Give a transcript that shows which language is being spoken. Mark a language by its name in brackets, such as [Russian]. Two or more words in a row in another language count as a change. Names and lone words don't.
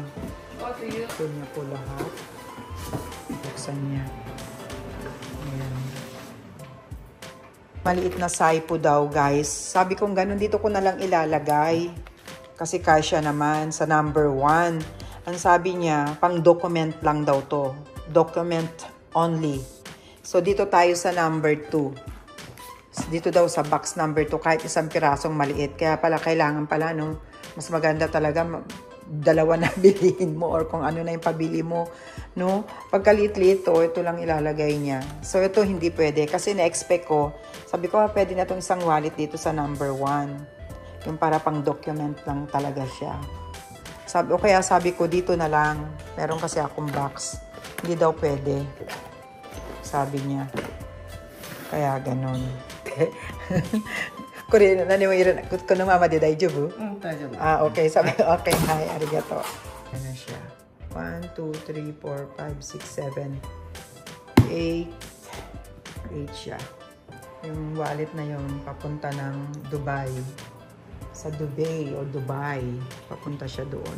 [Filipino] Ito niya po lahat. Buksan niya. Ayan. Maliit na saipo daw, guys. Sabi kong ganun, dito ko na lang ilalagay. Kasi kasya naman sa number 1. Ang sabi niya, pang document lang daw to. [English] Document only. So, [Filipino] dito tayo sa number 2. Dito daw sa box number 2, kahit isang pirasong maliit. Kaya pala, kailangan pala, no? Mas maganda talaga, dalawa na bilihin mo or kung ano na yung pabili mo, no? Pagkaliit-liit to, ito lang ilalagay niya. So, ito hindi pwede. Kasi na-expect ko, sabi ko, pwede na itong isang wallet dito sa number 1. Yung para pang document lang talaga siya. Kaya sabi ko, dito na lang. Meron kasi akong box. Hindi daw pwede. Sabi niya. Kaya ganon. [Japanese] このままで大丈夫? [Filipino] Daijoubu. Okay. Sabi ko, okay. [Japanese] はい、ありがとう. [Filipino] Ano siya? 1, 2, 3, 4, 5, 6, 7, 8. 8 siya. Yung wallet na yun, papunta ng Dubai. Sa Dubai. Papunta siya doon.